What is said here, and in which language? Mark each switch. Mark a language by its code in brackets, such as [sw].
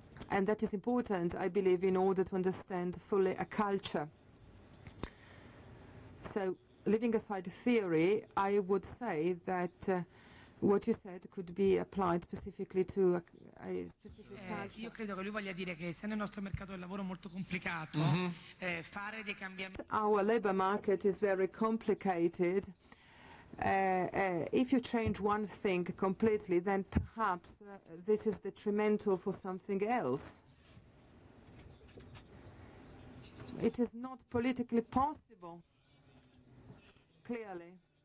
[en] And that is important, I believe, in order to understand fully a culture. So, leaving aside theory, I would say that what you said could be applied specifically to a specific culture. [it] Io credo che lui voglia dire che essendo il nostro mercato del lavoro molto complicato, fare dei cambiamenti... [en] Our labor market is very complicated. If you change one thing completely, then perhaps this is detrimental for something else. It is not politically possible, clearly.